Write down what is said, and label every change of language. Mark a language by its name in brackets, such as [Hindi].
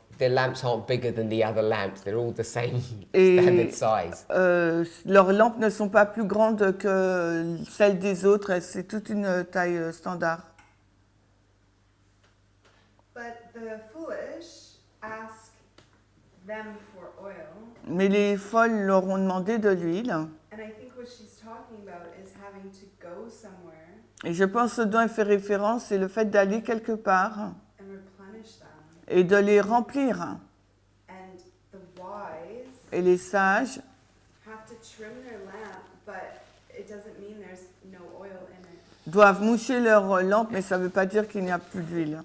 [English] Their lamps aren't bigger than the other lamps. They're all the same [French] Et [English] standard size. [French] leurs lampes ne sont pas plus grandes que celles des autres, c'est toute une taille standard. [English] But the foolish ask them for oil. [French] Mais les folles leur ont demandé de l'huile. [English] And I think what she's talking about is having to go somewhere [French] Et je pense que ce dont elle fait référence, c'est le fait d'aller quelque part [English] and replenish them. [French] et de les remplir. [English] And the wise [French] Et les sages [English] have to trim their lamp, but it doesn't mean there's no oil in it. [French] doivent moucher leur lampe, mais ça ne veut pas dire qu'il n'y a plus d'huile.